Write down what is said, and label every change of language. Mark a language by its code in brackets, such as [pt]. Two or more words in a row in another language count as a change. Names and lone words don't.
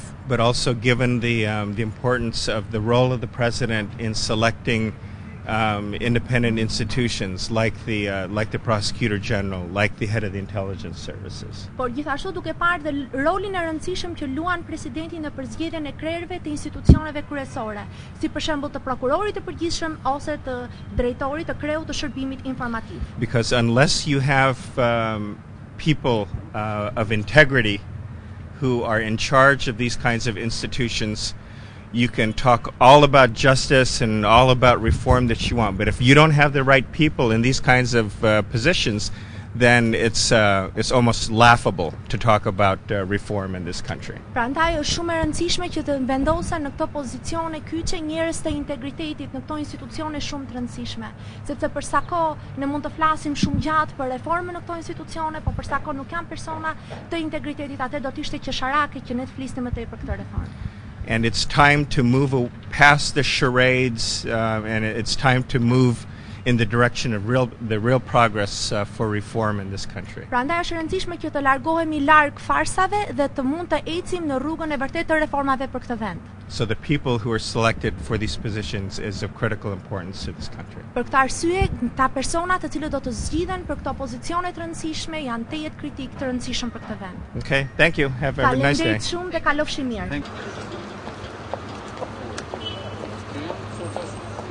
[en] But also given the importance of the role of the president in selecting independent institutions like the prosecutor general, like the head of the intelligence services. [sq] Por gjithashtu duke parë dhe rolin e rëndësishëm që luan presidenti në përzgjedhjen e krerëve të institucioneve kryesore, si për shembull të prokurorit të përgjithshëm ose të drejtorit të kreut të shërbimit informativ. [en] Because unless you have people of integrity who are in charge of these kinds of institutions, you can talk all about justice and all about reform that you want, but if you don't have the right people in these kinds of positions, then it's almost laughable to talk about reform in this country. [sq] Prandaj është shumë e rëndësishme që të vendosen në këto pozicione kyçe njerëz të integritetit në këto institucione shumë të rëndësishme, sepse për sa kohë ne mund të flasim shumë gjatë për reformën në këto institucione, por për sa kohë nuk janë persona të integritetit, atë do të ishte qesharake që ne të flisnim më tej për këtë reformë. [en] And it's time to move past the charades, and it's time to move in the direction of the real progress for reform in this country. [sq] Prandaj është e rëndësishme që të largohemi larg farsave dhe të mund të ecim në rrugën e vërtetë të reformave për këtë vend. [en] So the people who are selected for these positions is of critical importance to this country. [sq] Për këtë arsye, ta personat të cilët do të zgjidhen për këto pozicione të rëndësishme janë tejet kritik të rëndësishëm për këtë vend. [en] Okay, thank you. Have a nice day. [sq] Faleminderit shumë dhe kalofshi mirë. [en] Thank you.